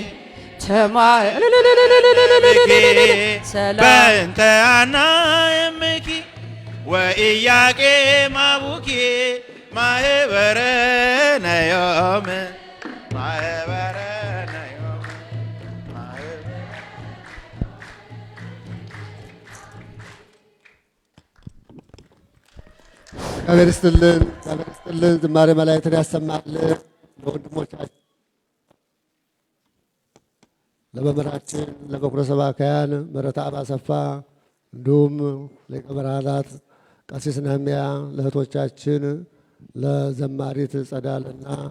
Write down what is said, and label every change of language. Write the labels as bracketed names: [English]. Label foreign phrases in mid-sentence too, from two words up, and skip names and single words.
[Geez] በእንተ ሐና እምኪ ወኢያቄም አቡኪ ማህበረ ነዮም ማህበረ ነዮም [Amharic] እግዚአብሔር ይስጥልን፣ እግዚአብሔር ይስጥልን። ዝማሬ መላእክትን ያሰማልን። ለወንድሞቻችን ለመምህራችን ለበኩረ ሰባክያን ምህረተአብ አሰፋ እንዲሁም ሊቀ ብርሃናት ቀሲስ ነህምያ ለእህቶቻችን ለዘማሪት ጸዳልና